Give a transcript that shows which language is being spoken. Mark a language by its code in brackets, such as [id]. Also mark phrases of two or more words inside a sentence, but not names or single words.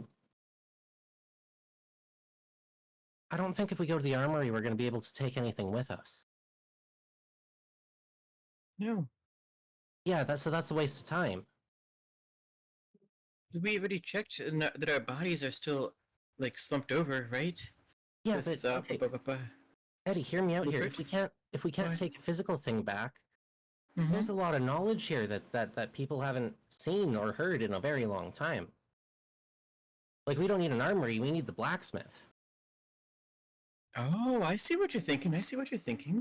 [en] So I don't think if we go to the armory, we're going to be able to take anything with us. No. Yeah, that's a waste of time. We already checked that our bodies are still, like, slumped over, right? Yeah, With, but okay, ba-ba-ba-ba. Eddie, hear me out here. Rupert? If we can't What? take a physical thing back, Mhm. there's a lot of knowledge here that people haven't seen or heard in a very long time. Like, we don't need an armory, we need the blacksmith. Oh, I see what you're thinking. I see what you're thinking.